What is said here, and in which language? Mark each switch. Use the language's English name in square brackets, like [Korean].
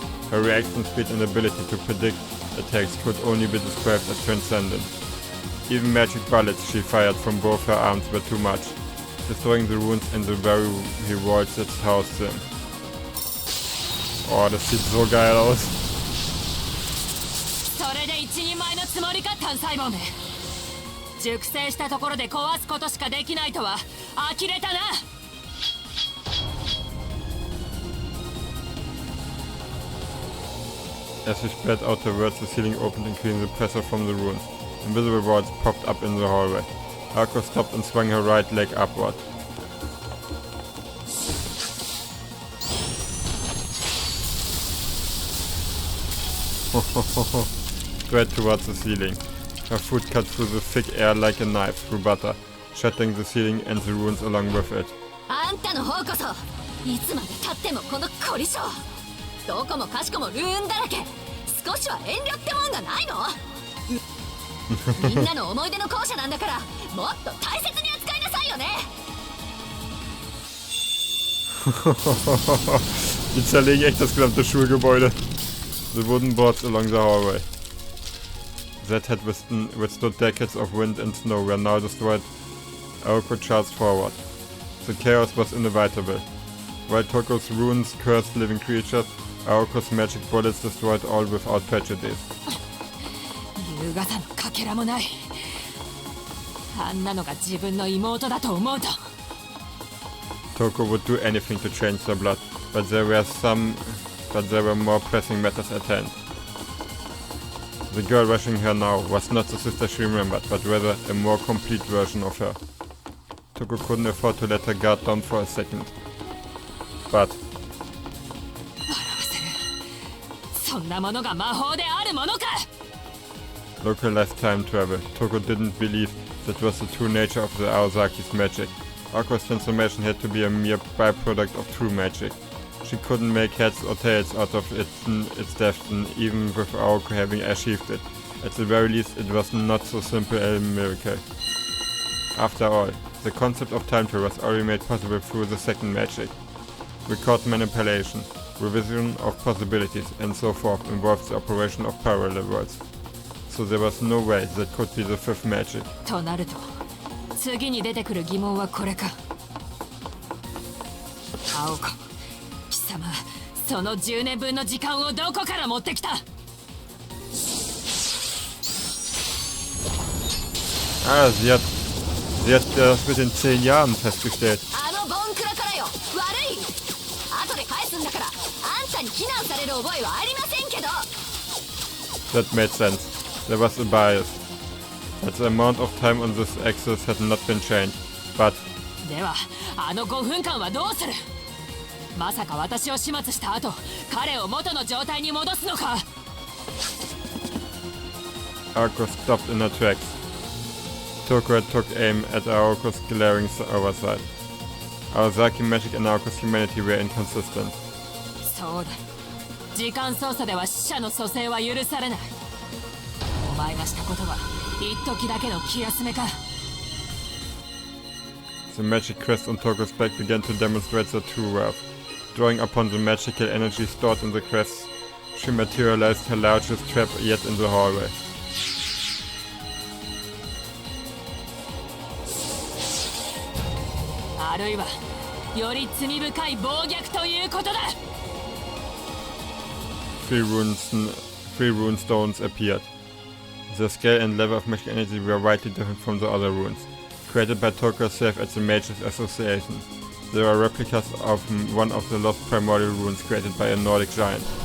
[English] Her reaction speed and ability to predict attacks could only be described as transcendent. Even magic bullets she fired from both her arms were too much, destroying the runes in the very walls that housed them. [German] Oh, das sieht so geil aus. [Japanese] それで一人前のつもりか単細胞め。熟成したところで壊すことしかできないとは呆れたな。 [English] As she spread out her words, the ceiling opened, increasing the pressure from the runes. Invisible walls popped up in the hallway. Aokos stopped and swung her right leg upward. Straight towards the ceiling. Her foot cut through the thick air like a knife through butter, shattering the ceiling and the runes along with it. [Japanese] あんたの方こそいつまで経ってもこの凝り性。どこもかしこもルーンだらけ。少しは遠慮ってもんがないの？みんなの思い出の校舎なんだからもっと大切に扱いなさいよね。 [German] Die zerlegen echt das gesamte Schulgebäude. [English] The wooden boards along the hallway that had withstood decades of wind and snow were now destroyed. Aokos charged forward. The chaos was inevitable. While Toko's runes cursed living creatures, Aokos' magic bullets destroyed all without prejudice. [Japanese] 優雅さのかけらもない。あんなのが自分の妹だと思うと。 [English] Toko would do anything to change their blood, but there were more pressing matters at hand. The girl rushing her now was not the sister she remembered, but rather a more complete version of her. Toko couldn't afford to let her guard down for a second. But [Japanese] そんなものが魔法であるものか。 [English] localized time travel. Toko didn't believe that was the true nature of the Aosaki's magic. Aokos' transformation had to be a mere byproduct of true magic. She couldn't make heads or tails out of its destiny, even with Aoko having achieved it. At the very least, it was not so simple a miracle. After all, the concept of time travel was already made possible through the second magic. Record manipulation, revision of possibilities, and so forth involved the operation of parallel worlds. So there was no way that could be the fifth magic. [Japanese] となると、次に出てくる疑問はこれか。青子、貴様、その10年分の時間をどこから持ってきた？ [German] Sie hat das mit den 10 Jahren festgestellt. [Japanese] あのボンクラからよ、悪い。後で返すんだから、あんたに非難される覚えはありませんけど。 [English] That made sense. There was a bias. But the amount of time on this axis had not been changed. But [Japanese] では、あの5分間はどうする？まさか私を始末した後、彼を元の状態に戻すのか？ [English] Aokos stopped in her tracks. Toko took aim at Aokos' glaring oversight. Aosaki magic and Aokos' humanity were inconsistent. [Japanese] そうだ。時間操作では死者の蘇生は許されない。お前がしたことは一時だけの気休めか。 [English] The magic crest on Toko's back began to demonstrate their true worth. Drawing upon the magical energy stored in the crest, she materialized her largest trap yet in the hallway. [Japanese] あるいはより罪深い暴虐ということだ。 [English] Three rune stones appeared. The scale and level of magic energy were widely different from the other runes, created by DarthSevSev at the Mages Association. They were replicas of one of the lost primordial runes created by a Nordic giant.